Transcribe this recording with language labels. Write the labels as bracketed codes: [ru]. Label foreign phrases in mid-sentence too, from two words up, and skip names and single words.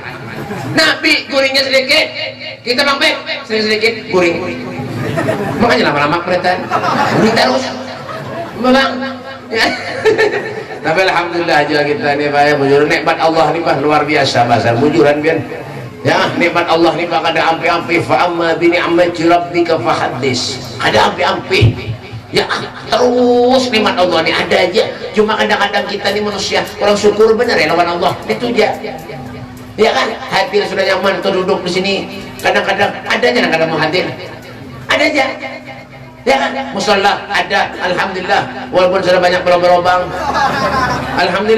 [bjn] Nabi guringnya sedikit, kita bang sedikit guring. Makanya lama-lama keretan guring terus, bang. Tapi alhamdulillah juga kita nih Pak ya, bujur nikmat Allah nih Pak luar biasa bahasa bujuran bian. Ya nikmat Allah nih Pak ada ampi-ampi. [ar] Fa amma bi ni'mati rabbika fahaddis. [bjn] Ada ampi-ampi. Ya terus nikmat Allah ini ada aja, cuma kadang-kadang kita ini manusia orang syukur benar ya lawan Allah itu aja, ya kan hadir sudah nyaman tuh duduk di sini, kadang-kadang ada aja kadang mau hadir ada aja, ya kan musola ada, alhamdulillah walaupun sudah banyak berobang, alhamdulillah.